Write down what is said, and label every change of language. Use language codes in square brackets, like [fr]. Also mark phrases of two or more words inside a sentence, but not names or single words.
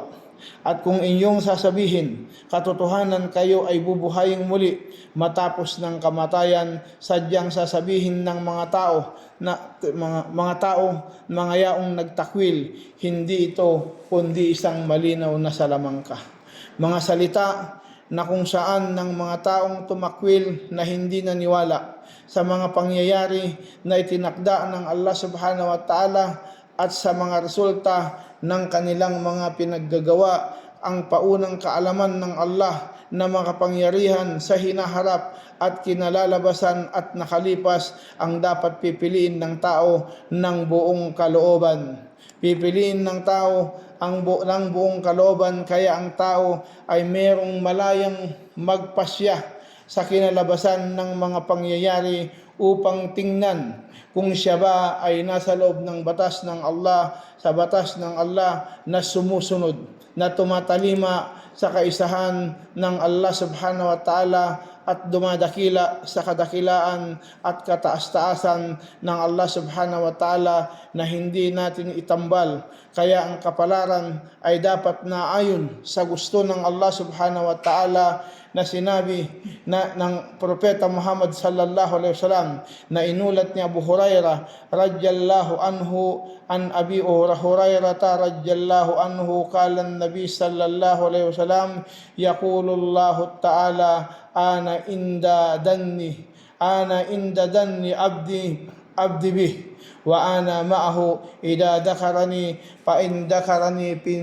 [tl] At kung inyong sasabihin, katotohanan kayo ay bubuhayin muli matapos ng kamatayan, sadyang sasabihin ng mga yaong nagtakwil, hindi ito kundi isang malinaw na salamangka. Mga salita na kung saan ng mga taong tumakwil na hindi naniwala sa mga pangyayari na itinakda ng Allah [ar] سبحانه وتعالى [tl] at sa mga resulta ng kanilang mga pinaggagawa, ang paunang kaalaman ng Allah na makapangyarihan sa hinaharap at kinalalabasan at nakalipas ang dapat pipiliin ng tao ng buong kalooban. Pipiliin ng tao ng buong kalooban, kaya ang tao ay mayroong malayang magpasya sa kinalabasan ng mga pangyayari upang tingnan kung siya ba ay nasa loob ng batas ng Allah, sa batas ng Allah na sumusunod, na tumatalima sa kaisahan ng Allah [ar] سبحانه وتعالى [tl] at dumadakila sa kadakilaan at kataas-taasan ng Allah [ar] سبحانه وتعالى [tl] na hindi natin itambal. Kaya ang kapalaran ay dapat na ayon sa gusto ng Allah [ar] سبحانه وتعالى [tl] na sinabi ng Propeta Muhammad [ar] صلى الله عليه وسلم [tl] na inulat ni Abu Hurairah [ar] رضي الله عنه عن أبي هريرة رضي الله عنه قال النبي صلى الله عليه وسلم يقول الله تعالى أنا عند ظني عبدي بي وأنا معه إذا ذكرني فإن ذكرني في